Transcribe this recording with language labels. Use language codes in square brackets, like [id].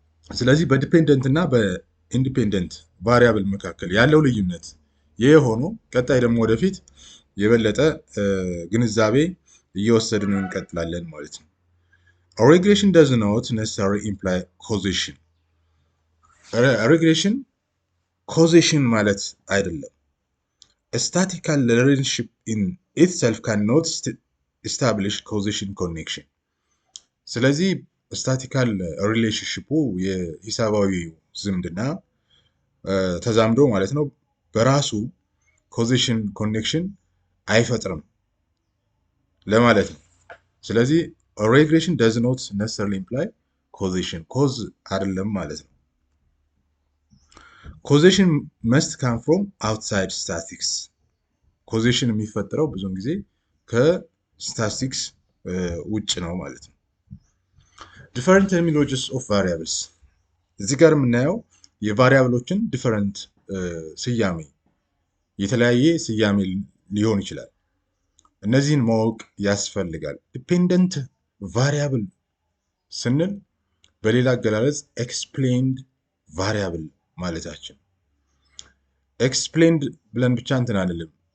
[am] ስለዚህ በዲፔንደንት እና በኢንዲፔንደንት ቫሪያብል መካከል ያለው ልዩነት ይሄ ሆኖ ቀጣይ ደግሞ ወደፊት የበለጠ ግንዛቤ እየወሰድን እንቀጥላለን ማለት ነው። [en] A regression does not necessarily imply causation. regression causation [am] ማለት አይደለም። [en] A statistical relationship in itself cannot establish causation connection. [am] ስለዚህ ስታቲካል ሪሌሽንሺፑ የሂሳባዊ ዝምድና ተዛምዶ ማለት ነው በራሱ causation connection አይፈጥርም ለማለት ነው። ስለዚህ [en] regression does not necessarily imply causation. cause [am] አይደለም ማለት ነው። [en] causation must come from outside statistics. [am] causation የሚፈጠረው ብዙውን ጊዜ ከስታቲስቲክስ ውጭ ነው ማለት ነው። [en] different terminologies of variables. [am] እዚህ ጋር የምናየው የቫሪያብሎችን ዲፈረንት ስያሜ የተለያየ ስያሜ ሊሆን ይችላል። እነዚህን ማወቅ ያስፈልጋል። ዲፔንደንት ቫሪያብል ስንል በሌላ አገላለጽ ኤክስፕሌንድ ቫሪያብል ማለታችን። ኤክስፕሌንድ ብለን ብቻ እንትን አንልም።